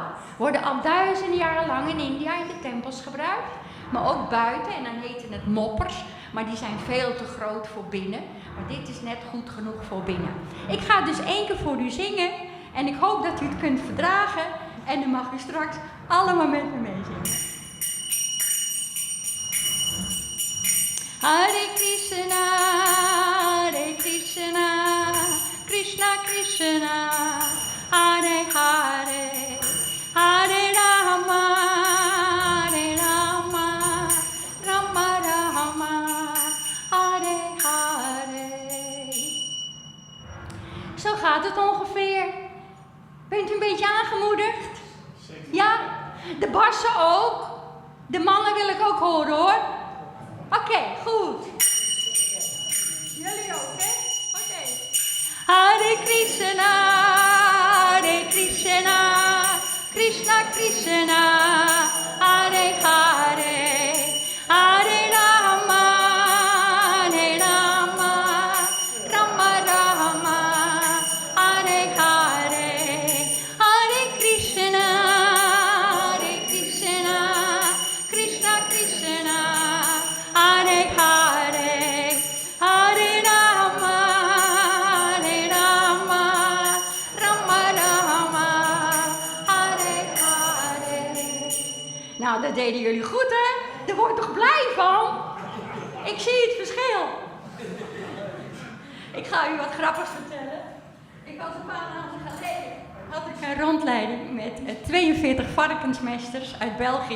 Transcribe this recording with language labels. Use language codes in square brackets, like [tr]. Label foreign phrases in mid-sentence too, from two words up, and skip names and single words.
[nl] Worden al duizenden jaren lang in India in de tempels gebruikt. Maar ook buiten, en dan heten het moppers. Maar die zijn veel te groot voor binnen. Maar dit is net goed genoeg voor binnen. Ik ga dus 1 keer voor u zingen. En ik hoop dat u het kunt verdragen. En dan mag u straks allemaal met me meezingen. [sa] Hare Krishna, Hare Krishna, Krishna Krishna, Hare Hare, Hare Rama, Hare Rama, Rama Rama, Hare Hare. [nl] Zo gaat het ongeveer. Bent u een beetje aangemoedigd? Ja? De bassen ook? De mannen wil ik ook horen hoor. Oké, goed. Jullie ook, hè? Oké. [sa] Hare Krishna, Hare Krishna, Krishna Krishna, Hare Hare, Hare Rama, Hare Rama, Rama Rama, Hare Hare, Hare Krishna, Hare Krishna, Krishna Krishna, Hare Hare, Hare Rama, Hare Rama, Rama Rama, Hare Hare. [nl] Nou, dat deden jullie goed, hè? Daar word je toch blij van? Ik zie het verschil. Ik ga u wat grappigs vertellen. Ik had een paar maanden geleden had ik een rondleiding met 42 varkensmeesters uit België.